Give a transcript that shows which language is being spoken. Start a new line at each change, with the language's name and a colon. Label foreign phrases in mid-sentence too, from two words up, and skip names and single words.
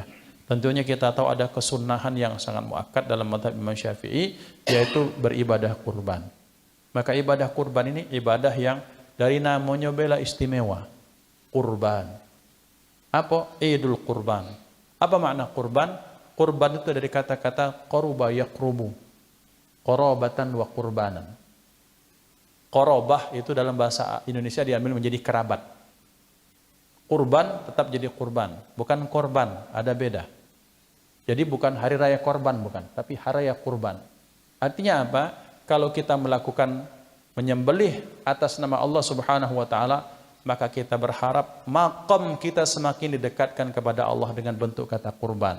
Indonesian: Tentunya kita tahu ada kesunahan yang sangat muakkad dalam mazhab Imam Syafi'i, yaitu beribadah kurban. Maka ibadah kurban ini ibadah yang dari namanya bela istimewa, kurban. Apa? Idul kurban. Apa makna kurban? Kurban itu dari kata-kata
Arabic: قرب يقرب قرابة وقربانا.
Indonesian: Qarabah itu dalam bahasa Indonesia diambil menjadi kerabat. Kurban tetap jadi kurban, bukan korban, ada beda. Jadi bukan hari raya korban, bukan, tapi hari raya kurban. Artinya apa? Kalau kita melakukan menyembelih atas nama Allah
Arabic: سبحانه وتعالى,
Indonesian: maka kita berharap maqam kita semakin didekatkan kepada Allah dengan bentuk kata kurban.